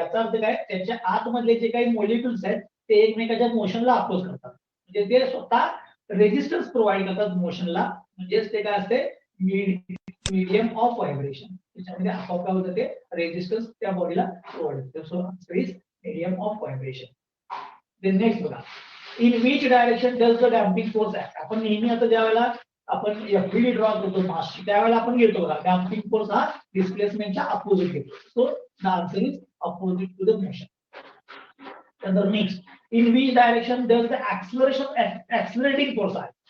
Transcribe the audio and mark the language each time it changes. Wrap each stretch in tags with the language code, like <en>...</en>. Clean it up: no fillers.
<mr>याचा अर्थ काय, त्याच्या आतमधले जे काही मॉलिक्युल्स आहेत ते एकमेकाच्या मोशनला अपोज करतात, म्हणजे ते स्वतः रेझिस्टन्स प्रोव्हाइड करतात मोशनला. म्हणजेच ते काय असते, मीडियम ऑफ व्हायब्रेशन, त्याच्यामध्ये आपोआप काय होतं, ते रेझिस्टन्स त्या बॉडीला प्रोव्हाइड होते. So answer is medium of vibration.</mr> <en>Then next बघा, in which direction does the damping force act.</en> <mr>आपण नेहमी आता ज्या वेळेला आपण एफबीडी ड्रॉ करतो मासची, त्यावेळेला आपण घेतो बघा, डॅम्पिंग फोर्स हा डिस्प्लेसमेंटच्या अपोजिट घेतो.</mr> <en>So the answer is opposite to the motion. त्यानंतर next, in which direction does the accelerating force आहे.</en>